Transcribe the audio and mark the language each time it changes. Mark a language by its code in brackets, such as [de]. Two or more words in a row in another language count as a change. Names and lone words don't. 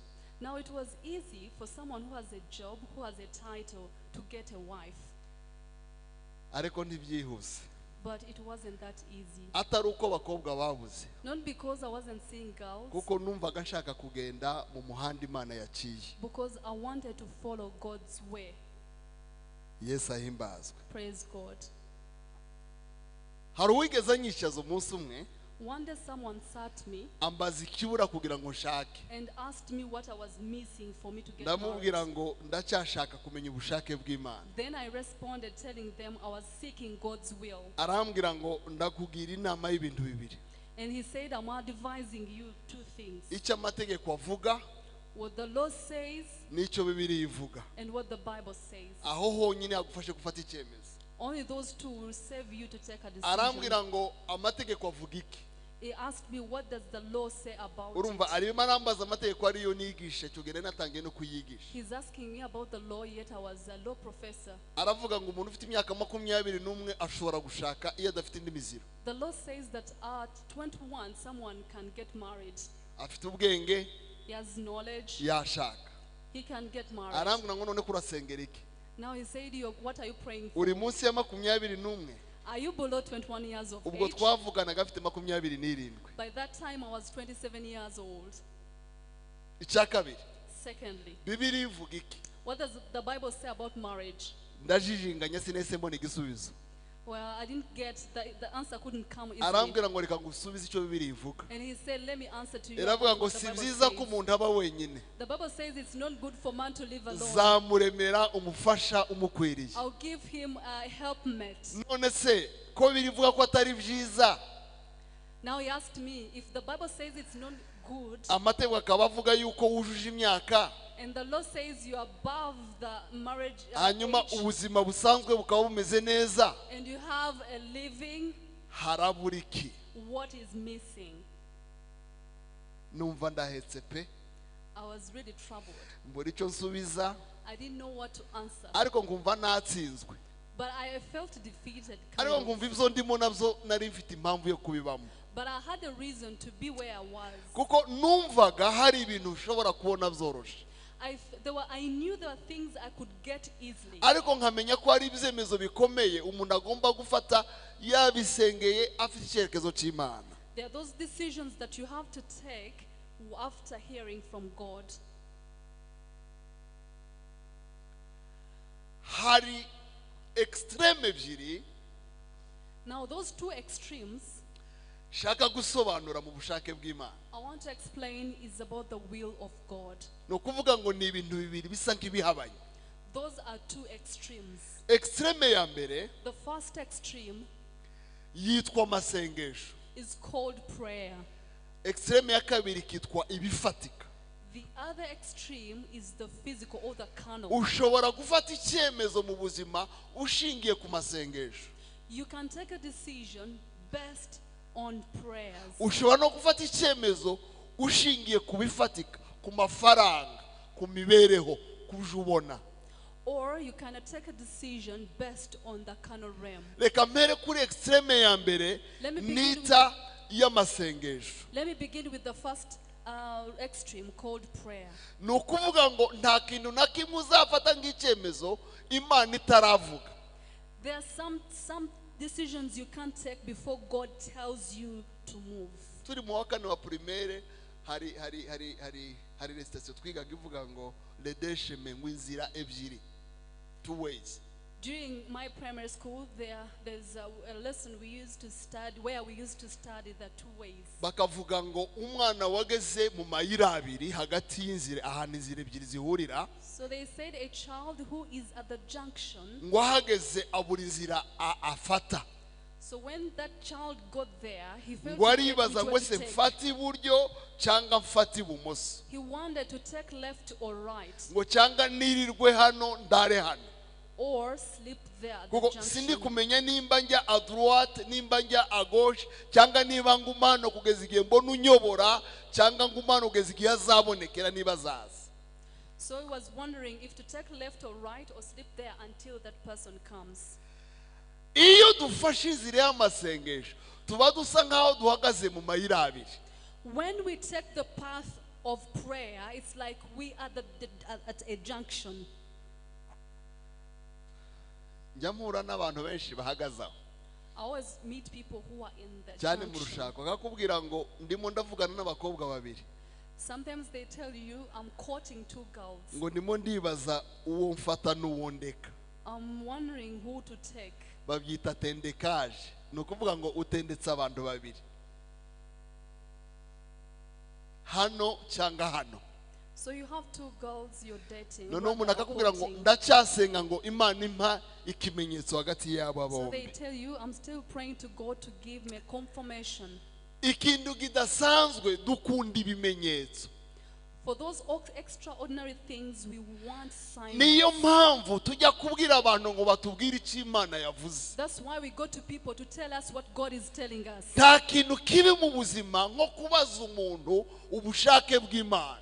[en] Now it was easy for someone who has a job, who has a title, to get a wife. [rw] Ariko ntibyihuse. [en] But it wasn't that easy. [rw] Atari uko bakobwa babuze. [en] Not because I wasn't seeing girls. [rw] Kuko numvaga nshaka kugenda mu muhanda Imana yaciye. [en] Because I wanted to follow God's way. [rw] Yes, ahimbazwe. [en] Praise God. [rw] Hari uwigeze anyishaza umunsi umwe. [en] One day someone sat me [rw] ambaza ikibura kugira ngo nshake. [en] And asked me what I was missing for me to get [rw] ndamubwira ngo ndacyashaka kumenya ubushake bw'Imana. [en] Then I responded telling them I was seeking God's will. [rw] Arambwira ngo ndakugira inama y'ibintu bibiri. [en] And he said, I'm advising you 2 things. [rw] Icyo amategeko avuga, [en] what the law says, [rw] n'icyo Bibiliya ivuga. [en] And what the Bible says. [rw] Aho honyine agufashe gufata icyemezo. [en] Only those 2 will save you to take a decision. [rw] Arambwira ngo amategeko avuga iki? [en] He asked me, what does the law say about [rw] urumva [en] it? [rw] arimo arambaza amategeko ariyo nigisha cyo gere natangiye no kuyigisha. [en] He's asking me about the law, yet I was a law professor. [rw] Aravuga ngo umuntu ufite imyaka 21 ashobora gushaka iyo adafite indi miziro. [en] The law says that at 21 someone can get married. [rw] Afite ubwenge, [en] he has knowledge, [rw] yashaka. [en] He can get married. [rw] Arambwira ngo none kurasengera iki? [en] Now he said, what are you praying for? [rw] Uri munsi ya 21. [en] Are you below 21 years of [rw] ubwo [en] age? [rw] twavuganaga afite 27. [en] By that time I was 27 years old. [rw] Icyakabiri. [en] Secondly, [rw] Bibiliya ivuga iki? [en] what does the Bible say about marriage? [rw] Ndajijinganya sinese mbona igisubizo. [en] Well, I didn't get the answer couldn't come easily. [rw] Arambwira ngo reka ngusubize icyo Bibiliya ivuga. [en] And he said, let me answer to you. [rw] Iravuga ngo [en] what the [rw] si [en] Bible [rw] byiza [en] says. [rw] ko umuntu aba wenyine. [en] The Bible says it's not good for man to live alone. [rw] Zamuremera umufasha umukwiriye. [en] I'll give him a helpmate. [rw] None se ko birivuga ko atari byiza? [en] Now he asked me if the Bible says it's not good, [rw] amategeko akaba avuga yuko wujuje imyaka [en] and the law says you're above the marriage [rw] hanyuma [en] age, [rw] ubuzima busanzwe bukaba bumeze neza, [en] and you have a living, [rw] harabura iki? [en] what is missing? [rw] Numva ndahetse pe, [en] I was really troubled. [rw] mbura icyo nsubiza, [en] I didn't know what to answer. [rw] ariko ngumva natsinzwe, [en] But I felt defeated. [rw] ariko ngumva ibyo ndimo nabyo nari mfite impamvu yo kubibamo, [en] But I had a reason to be where I was. [rw] kuko numvaga hari ibintu ushobora kubona byoroshye, [en] I knew there were things I could get easily. [rw] ariko nkamenya ko hari ibyemezo bikomeye umuntu agomba gufata yabisengeye afite icyerekezo cy'Imana. [en] There are those decisions that you have to take after hearing from God. [rw] Hari extreme ebyiri [en] Now those two extremes [rw] shaka gusobanura mu bushake bw'Imana. [en] I want to explain is about the will of God. [rw] No kuvuga ngo ni ibintu bibiri bisa nk'ibihabanye. [en] Those are two extremes. [rw] Extreme ya mbere [en] The first extreme [rw] yitwa masengesho, [en] is called prayer. [rw] extreme ya kabiri kitwa ibifatika. [en] The other extreme is the physical or the carnal. [rw] Ushobora gufata icyemezo mu buzima ushingiye ku masengesho, [en] You can take a decision based on prayers. [rw] ushobora no gufata icyemezo ushingiye ku bifatika, ku mafaranga, ku mibereho, kujubona. [en] Or you can take a decision based on the carnal realm. [rw] Reka mpere kuri extreme ya mbere [en] Let me begin [rw] nita y'amasengesho. [en] Let me begin with the first extreme called prayer. [rw] Ni ukuvuga ngo nta kintu na kimwe uzafata nk'icyemezo Imana itaravuga. [en] There are some decisions you can't take before God tells you to move. [rw] Turi mu wa kane wa primaire hari recitation twigaga ivuga ngo le desheme ngwinzira ebyiri, [en] two ways. During my primary school, there's a lesson we used to study, where we used to study the two ways. [rw] Bakavuga ngo umwana wageze mu mayira abiri hagati y'inzira, ahantu inzira ebyiri zihurira, [en] So they said a child who is at the junction, [rw] ngo ahageze abura inzira afata. [en] so when that child got there, he felt [rw] Ngo aribaza ngo se [en] he [rw] mfata iburyo cyangwa mfata ibumoso, [en] wanted to take left or right, [rw] ngo cyangwa nirirwe hano ndare hano, [en] or sleep there at [rw] kuko [en] the [rw] sindi [en] junction. [rw] kumenya nimba njya [fr] a droite [rw] nimba njya [fr] a gauche [rw] cyangwa niba ngumano kugeza igihe mbona unyobora cyangwa ngumano kugeza igihe azabonekera niba zaza. [en] So he was wondering if to take left or right or sleep there until that person comes. [rw] Iyo dufashe inzira y'amasengesho tuba dusa nkaho duhagaze mu mayira abiri. [en] When we take the path of prayer, it's like we are at a junction. [rw] Njya mpura n'abantu benshi bahagaze aho [en] I always meet people who are in the [rw] cyane mu [en] junction. [rw] rushako, akakubwira ngo ndimo ndavugana n'abakobwa babiri, [en] Sometimes they tell you, I'm courting two girls. [rw] ngo ndimo ndibaza uwo mfata n'uwo ndeka. [en] I'm wondering who to take. [rw] Babyita tendekaje, ni ukuvuga ngo utendetse abantu babiri, hano cyangwa hano. [en] So you have two girls you're dating. [rw] Noneho [en] who [rw] umuntu [en] are [rw] akakubwira ngo [en] courting. [rw] ndacyasenga ngo Imana impa ikimenyetso hagati y'aba [en] So they [rw] bombi. [en] tell you, I'm still praying to God to give me a confirmation. [rw] Ikintu kidasanzwe dukunda ibimenyetso, [en] For those extraordinary things, we want signs. [rw] niyo mpamvu tujya kubwira abantu ngo batubwire icyo Imana yavuze. [en] That's why we go to people to tell us what God is telling us. [rw] Nta kintu kibi mu buzima nko kubaza umuntu ubushake bw'Imana.